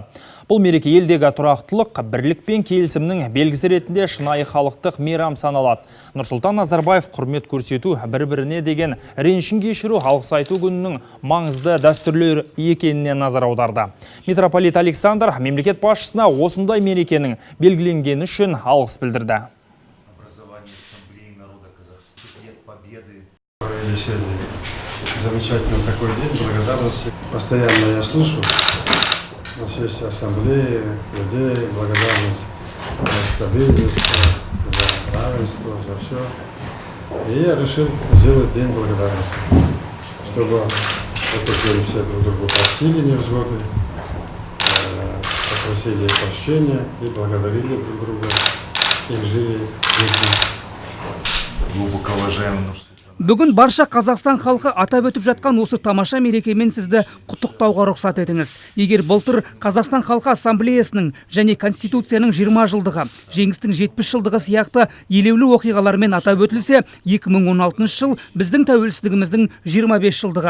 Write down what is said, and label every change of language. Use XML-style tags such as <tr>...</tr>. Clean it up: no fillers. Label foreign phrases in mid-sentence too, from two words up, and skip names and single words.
<kk>Бұл мереке елдегі тұрақтылық, бірлік пен келісімнің белгісі ретінде шынайы халықтық мейрам саналады. Нұрсұлтан Назарбаев құрмет көрсету, бір-біріне деген ренішін кешіру, алғыс айту күнінің маңызды дәстүрлер екеніне назар аударды. Митрополит Александр мемлекет басшысына осындай мерекенің белгіленгені үшін алғыс білдірді.</kk> <ru>Провели сегодня замечательный такой день благодарности. Постоянно я слышу на всей ассамблее людей благодарность за стабильность, за равенство, за все. И я решил сделать день благодарности, чтобы потом все друг другу простили невзгоды, попросили прощения и благодарили друг друга, и жили вместе. Глубоко уважаемый.</ru> <kk>Бүгін барша Қазақстан халқы атап өтіп жатқан осы тамаша мерекемен сізді құттықтауға рұқсат етіңіз. Егер былтыр Қазақстан халқы ассамблеясының және Конституцияның 20 жылдығы, жеңістің 70 жылдығы сияқты елеулі оқиғалармен атап өтілсе, 2016 жыл біздің тәуелсіздігіміздің 25 жылдығы.</kk>